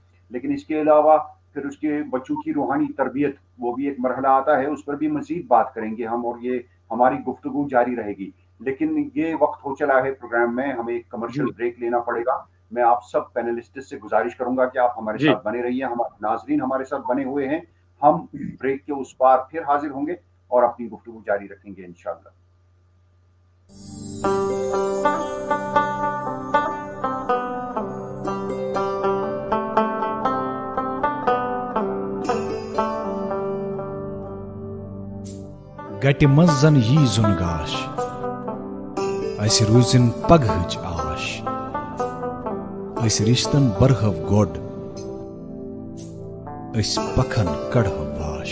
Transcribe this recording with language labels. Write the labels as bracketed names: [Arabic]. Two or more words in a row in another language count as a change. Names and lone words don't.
[Urdu] لیکن اسکے علاوہ پھر اسکے بچوں کی روحانی تربیت، وہ بھی ایک مرحلہ آتا ہے، اس پر بھی مزید بات کریں گے ہم، اور یہ ہماری گفتگو جاری رہے گی. لیکن یہ وقت ہو چلا ہے پروگرام میں، ہمیں ایک [English] commercial break [Urdu] لینا پڑے گا. میں آپ سب پینلسٹ سے گزارش کروں گا کہ آپ ہمارے ساتھ بنے رہیے، ہمارے ناظرین ہمارے ساتھ بنے ہوئے ہیں. ہم بریک کے اس پار پھر حاضر ہوں گے اور اپنی گفتگو جاری رکھیں گے انشاءاللہ. [Kashmiri] गटि मंज जन यी जुन गाश, अस रूजिन पगहच आश, अस रिश्तन बरहव गोड, अस पखन कड़हव वाश।